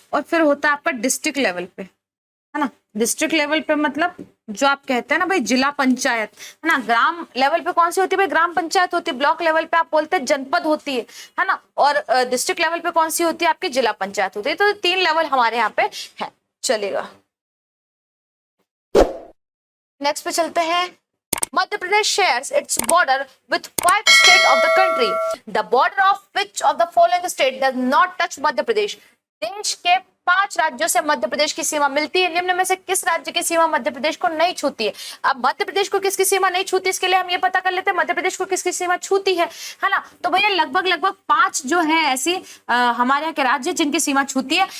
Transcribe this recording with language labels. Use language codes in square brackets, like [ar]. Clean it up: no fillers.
[hi] और फिर होता है आपका डिस्ट्रिक्ट लेवल पे, है ना। डिस्ट्रिक्ट लेवल पे मतलब जो आप कहते हैं ना भाई जिला पंचायत, है ना। ग्राम लेवल पे कौन सी होती है भाई? ग्राम पंचायत होती है। ब्लॉक लेवल पे आप बोलते हैं जनपद होती है ना। और डिस्ट्रिक्ट लेवल पे कौन सी होती है? आपकी जिला पंचायत होती है। तो 3 लेवल हमारे यहाँ पे है। चलेगा, नेक्स्ट पे चलते हैं। [en] Madhya Pradesh shares its border with 5 states of the country. The border of which of the following state does not touch Madhya Pradesh? [hi] देश के 5 राज्यों से मध्य प्रदेश की सीमा मिलती है। निम्न में से किस राज्य की सीमा मध्य प्रदेश को नहीं छूती है? अब मध्य प्रदेश को किसकी सीमा नहीं छूती, इसके लिए हम ये पता कर लेते हैं मध्य प्रदेश को किसकी सीमा छूती है ना। तो भैया लगभग 5 जो है ऐसी हमारे यहाँ के राज्य जिनकी सीमा छूती है।